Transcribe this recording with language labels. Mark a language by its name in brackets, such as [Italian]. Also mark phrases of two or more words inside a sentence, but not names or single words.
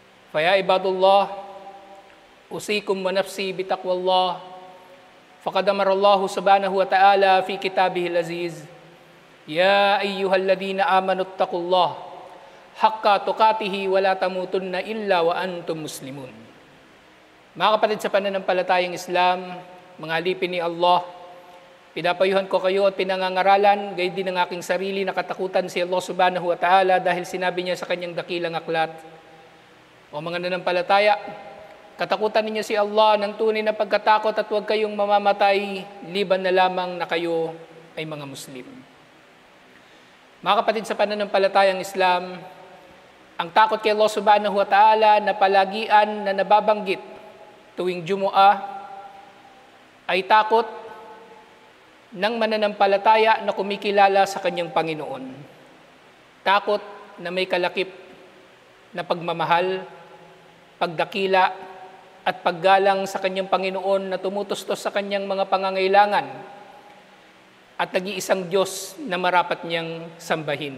[Arabic] فيا عباد الله أوصيكم ونفسي بتقوى الله فقد أمر الله سبحانه وتعالى في كتابه العزيز يا أيها الذين آمنوا اتقوا الله حق تقاته ولا تموتن إلا وأنتم مسلمون. [Filipino] Mga kapatid sa pananampalatayang Islam, mga alipin ni Allah, pinapayuhan ko kayo at pinangangaralan, gayon din ang aking sarili na katakutan si Allah [Arabic] سبحانه وتعالى [Filipino] dahil sinabi niya sa kanyang dakilang aklat, o mga nanampalataya, katakutan ninyo si Allah ng tunay na pagkatakot at huwag kayong mamamatay, liban na lamang na kayo ay mga Muslim. Mga kapatid sa pananampalatayang Islam, ang takot kay Allah [Arabic] سبحانه وتعالى [Filipino] na palagian na nababanggit tuwing Jumu'ah ay takot ng mananampalataya na kumikilala sa kanyang Panginoon. Takot na may kalakip na pagmamahal, pagdakila at paggalang sa kanyang Panginoon na tumutustos sa kanyang mga pangangailangan at nag-iisang Diyos na marapat niyang sambahin.